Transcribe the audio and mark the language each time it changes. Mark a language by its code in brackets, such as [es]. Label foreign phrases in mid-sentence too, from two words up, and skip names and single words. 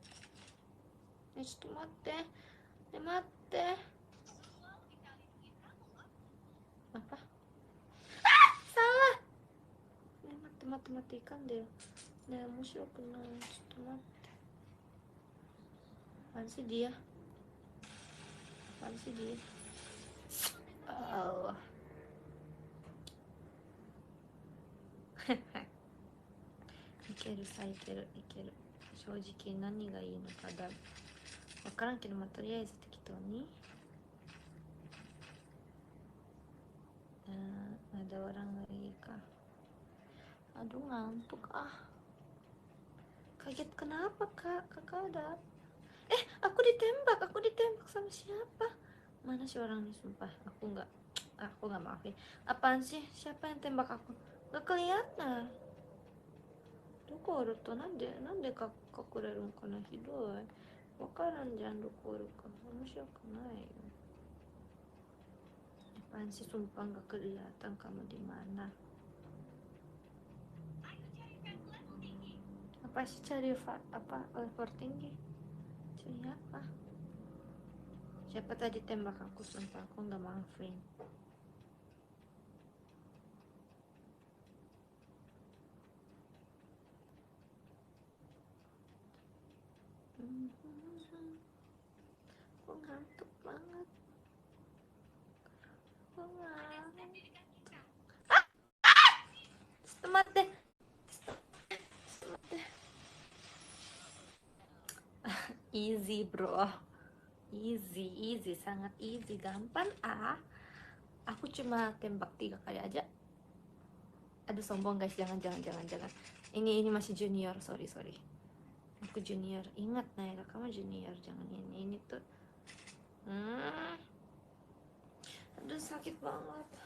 [id] Mate. Apa? Salah. Matematikan deh. Musuh kenal. Apaan sih dia? Oh. [ja] いける。正直何がいいのか分からんけど、とりあえず適当に。 [id] ada orang lagi kah? Aduh, ngantuk Kaget kenapa kak? Kakak ada? Aku ditembak sama siapa? Mana sih orangnya, sumpah aku nggak maafin. Apaan sih? Siapa yang tembak aku? Nggak kelihatan. [ja] どこおるとなんで隠れるんかな、ひどい。わからんじゃん、どこおるか。面白くないよ。 [id] Apaan sih, sumpah nggak kelihatan kamu di mana. Apa sih cari level tinggi? Cari apa? Siapa tadi tembak aku, sumpah aku nggak maafin. Aku ngantuk banget. Mate. [en] Easy bro, easy, [id] sangat easy, gampang Aku cuma tembak 3 kali aja. Aduh, sombong guys, jangan. Ini masih junior, sorry. Aku junior, ingat Naila, kamu junior, jangan ini tuh. Aduh, sakit banget.